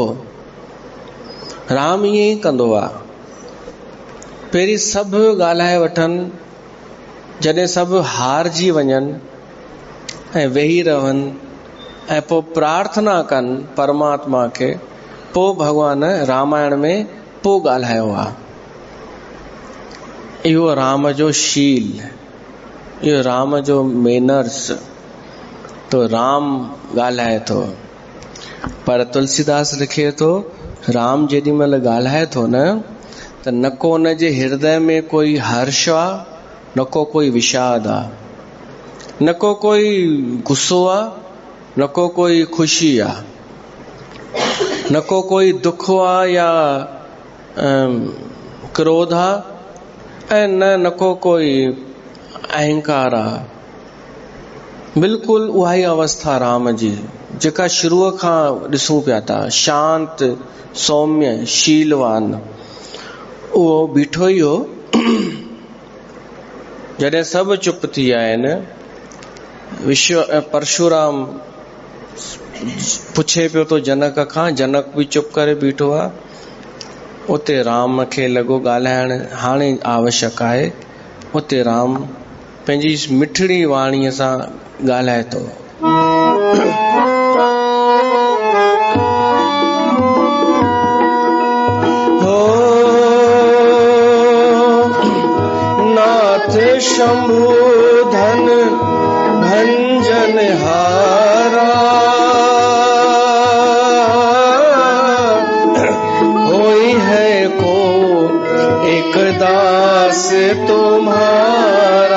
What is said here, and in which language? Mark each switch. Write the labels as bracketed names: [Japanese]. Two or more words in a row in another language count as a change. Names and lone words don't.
[Sindhi] राम ईअं ई कंदो आहे, पहिरीं सभु ॻाल्हाए वठनि, जॾहिं सभु हारजी वञनि ऐं वेही रहनि ऐं पोइ प्रार्थना कनि परमात्मा खे, पोइ भॻवान रामायण में पोइ ॻाल्हायो आहे। इहो राम जो शील, इहो राम जो मैनर्स। तो राम ॻाल्हाए थो, पर तुलसीदास लिखे थो, राम जेॾी महिल ॻाल्हाए थो न, त न को उन जे हृदय में कोई हर्ष आहे, न को कोई विषाद आहे, न को कोई गुस्सो आहे, न को कोई खुशी आहे, न को कोई दुख आहे या क्रोध आहे, ऐं न को कोई अहंकार आहे। बिल्कुलु उहा ई अवस्था राम जी जेका शुरूअ खां ॾिसूं पिया था, शांत, सौम्य, शीलवान। उहो बीठो ई हो। जॾहिं सभु चुप थी विया आहिनि, परशुराम पुछे पियो तो जनक खां, जनक भी चुप करे बीठो आ। उते राम खे लॻो ॻाल्हाइण हाणे आवश्यक आहे। उते राम पंहिंजी मिठड़ी वाणीअ सां ॻाल्हाए थो। [Awadhi] शंभु धन भंजन हारा, होई है को एक दास तुम्हारा।